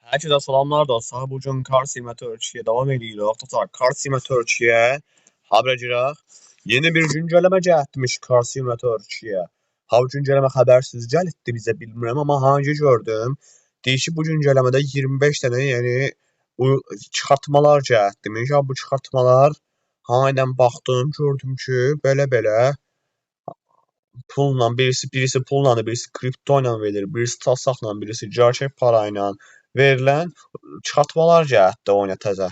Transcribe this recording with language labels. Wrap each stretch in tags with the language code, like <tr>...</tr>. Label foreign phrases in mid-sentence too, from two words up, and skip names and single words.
<tr>Herkese selamlar dostlar. Bugün Car Simulator devam ediyor.</tr> <az>Dostlar Car Simulator haber girək. Yeni bir güncelleme gəlmiş Car Simulator. Ha bu güncelleme habersiz gəldi bizə bilmirəm amma hangi gördüm. Deyir ki bu güncellemede 25 tane yeni çıxartmalar gəldi. Ya bu çıxartmalar aynen baxdım gördüm ki belə pulla birisi pulla birisi kripto ilə verilir, birisi tasaqla, birisi gerçək parayla verilən çıxartmalar gəldi oyuna təzə.</az>